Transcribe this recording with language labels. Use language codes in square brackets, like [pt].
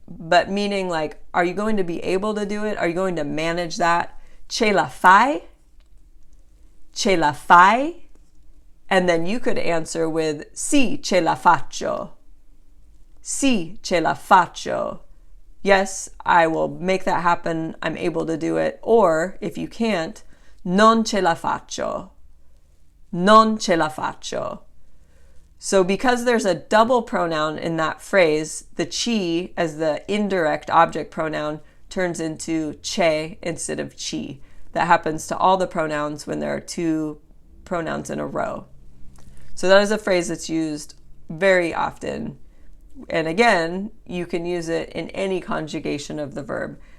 [en] But meaning like, are you going to be able to do it? Are you going to manage that? [it] Ce la fai? Ce la fai? [en] And then you could answer with [it] sì, ce la faccio. Sì, ce la faccio. [en] Yes, I will make that happen. I'm able to do it. Or if you can't, [it] non ce la faccio. Non ce la faccio. [en] So because there's a double pronoun in that phrase, the chi as the indirect object pronoun turns into che instead of chi. That happens to all the pronouns when there are two pronouns in a row. So that is a phrase that's used very often. And again, you can use it in any conjugation of the verb.